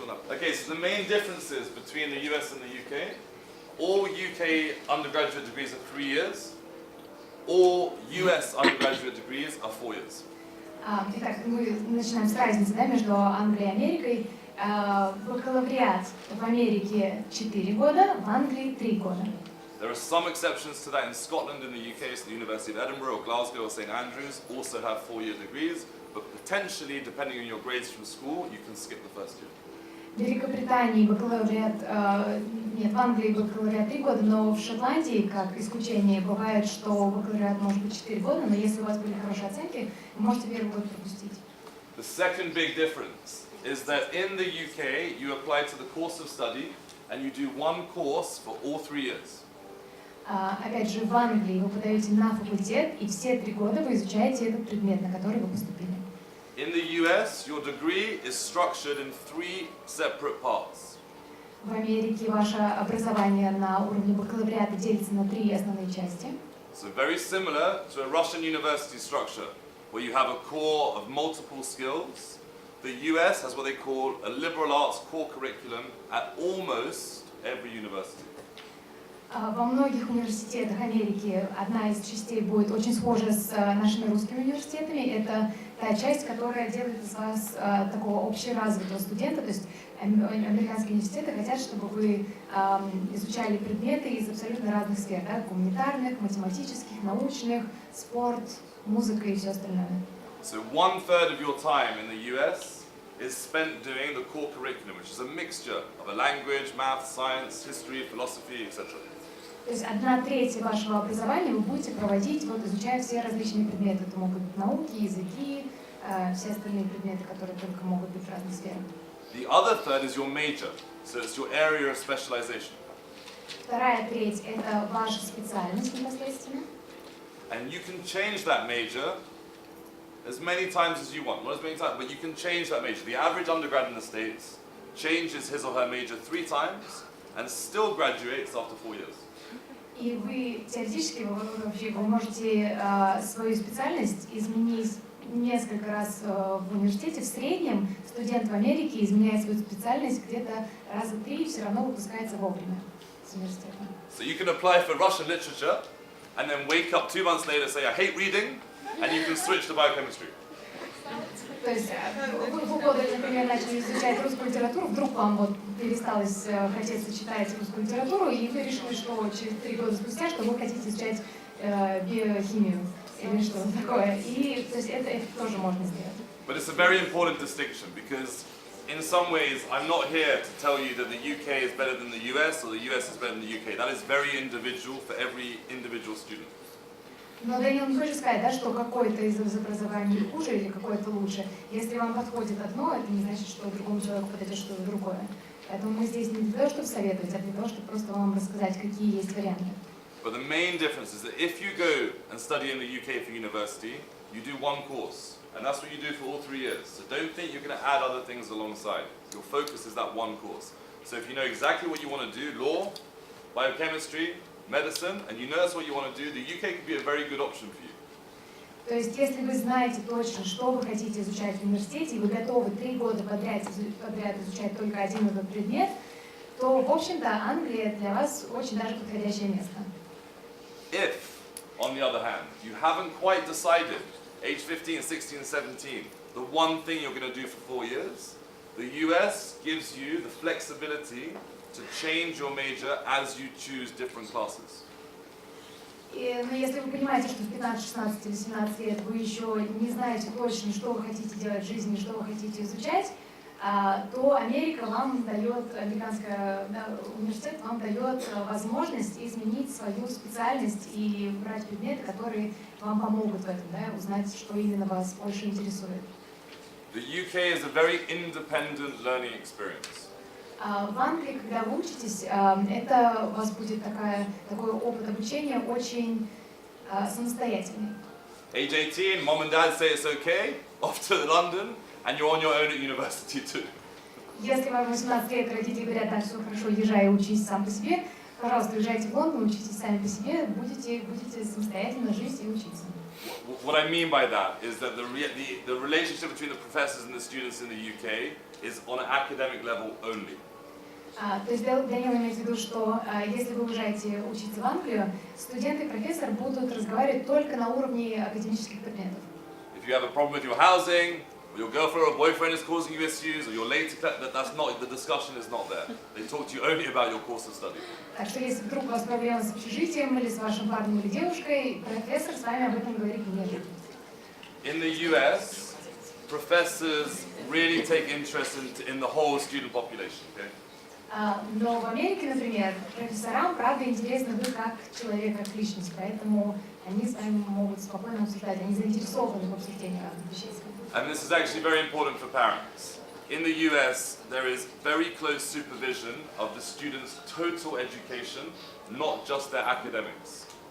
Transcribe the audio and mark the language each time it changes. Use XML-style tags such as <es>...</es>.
<en>Okay, so the main differences between the US and the UK, all UK undergraduate degrees are 3 years, all US undergraduate degrees are 4 years.</en> <ru>Итак, мы начинаем с разницы между Англией и Америкой. Бакалавриат в Америке 4 года, в Англии 3 года.</ru> <en>There are some exceptions to that in Scotland and the UK, so the University of Edinburgh or Glasgow or St Andrews also have 4-year degrees, but potentially, depending on your grades from school, you can skip the first year.</en> <ru>В Великобритании бакалавриат, нет, в Англии бакалавриат 3 года, но в Шотландии, как исключение, бывает, что бакалавриат может быть 4 года, но если у вас были хорошие оценки, вы можете первый год пропустить.</ru> <en>The second big difference is that in the UK, you apply to the course of study and you do one course for all 3 years.</en> <ru>Опять же, в Англии вы подаете на факультет, и все 3 года вы изучаете этот предмет, на который вы поступили.</ru> <en>In the US, your degree is structured in 3 separate parts.</en> <ru>В Америке ваше образование на уровне бакалавриата делится на 3 основные части.</ru> <en>So very similar to a Russian university structure, where you have a core of multiple skills. The US has what they call a liberal arts core curriculum at almost every university.</en> <ru>Во многих университетах Америки одна из частей будет очень схожа с нашими русскими университетами. Это та часть, которая делает из вас такого общеразвитого студента. То есть американские университеты хотят, чтобы вы изучали предметы из абсолютно разных сфер, гуманитарных, математических, научных, спорт, музыка и все остальное.</ru> <en>So 1/3 of your time in the US is spent doing the core curriculum, which is a mixture of a language, math, science, history, philosophy, etc.</en> <ru>То есть 1/3 вашего образования вы будете проводить, вот, изучая все различные предметы. Это могут быть науки, языки, все остальные предметы, которые только могут быть в разных сферах.</ru> <en>The other third is your major, so it's your area of specialization.</en> <ru>2/3 это ваша специальность непосредственно.</ru> <en>And you can change that major as many times as you want. Not as many times, but you can change that major. The average undergrad in the States changes his or her major 3 times and still graduates after 4 years.</en> <ru>И вы теоретически вы можете свою специальность изменить несколько раз в университете. В среднем студент в Америке изменяет свою специальность где-то раза 3 и все равно выпускается вовремя с университета.</ru> <en>So you can apply for Russian literature and then wake up 2 months later and say, I hate reading, and you can switch to biochemistry.</en> <ru>То есть вы годы, например, начали изучать русскую литературу, вдруг вам вот пересталось хотеться читать русскую литературу, и вы решили, что через 3 года спустя, что вы хотите изучать биохимию или что-то такое. И то есть это тоже можно сделать.</ru> <en>But it's a very important distinction because in some ways I'm not here to tell you that the UK is better than the US or the US is better than the UK. That is very individual for every individual student.</en> <ru>Но Дэниел не хочет сказать, да, что какое-то из образований хуже или какое-то лучше. Если вам подходит одно, это не значит, что другому человеку подойдет что-то другое. Поэтому мы здесь не для того, чтобы советовать, а для того, чтобы просто вам рассказать, какие есть варианты.</ru> <en>But the main difference is that if you go and study in the UK for university, you do one course. And that's what you do for all 3 years. So don't think you're going to add other things alongside. Your focus is that one course. So if you know exactly what you want to do, law, biochemistry, medicine, and you know that's what you want to do, the UK could be a very good option for you.</en> <ru>То есть, если вы знаете точно, что вы хотите изучать в университете, и вы готовы 3 года подряд изучать только один этот предмет, то, в общем-то, Англия для вас очень даже подходящее место.</ru> <en>If, on the other hand, you haven't quite decided, age 15, 16, 17, the one thing you're going to do for 4 years, the US gives you the flexibility to change your major as you choose different classes.</en> <ru>Но если вы понимаете, что в 15, 16 или 17 лет вы еще не знаете точно, что вы хотите делать в жизни, что вы хотите изучать, то Америка вам дает, американский университет вам дает возможность изменить свою специальность и брать предметы, которые вам помогут в этом, да, узнать, что именно вас больше интересует.</ru> <en>The UK is a very independent learning experience.</en> <ru>В Англии, когда вы учитесь, это у вас будет такой опыт обучения очень самостоятельный.</ru> <en>Age 18, mom and dad say it's okay, off to London, and you're on your own at university too.</en> <ru>Если вам 18 лет, родители говорят, так, все хорошо, езжай и учись сам по себе, пожалуйста, езжайте в Лондон, учитесь сами по себе, будете самостоятельно жить и учиться.</ru> <en>What I mean by that is that the relationship between the professors and the students in the UK is on an academic level only.</en> <ru>То есть Дэниел имеет в виду, что если вы уезжаете учиться в Англию, студент и профессор будут разговаривать только на уровне академических предметов.</ru> <en>If you have a problem with your housing, or your girlfriend or boyfriend is causing you issues, or you're late to class, that's not, the discussion is not there. They talk to you only about your course of study.</en> <ru>Так что если вдруг у вас проблемы с общежитием или с вашим парнем или девушкой, профессор с вами об этом говорить не будет.</ru> <en>In the US, professors really take interest in the whole student population. Okay?</en> <ru>Но в Америке, например, профессорам, правда, интересны вы как человек, как личность, поэтому они с вами могут спокойно обсуждать, они заинтересованы в обсуждении разных вещей.</ru> <en>And this is actually very important for parents. In the US, there is very close supervision of the students' total education, not just their academics.</en>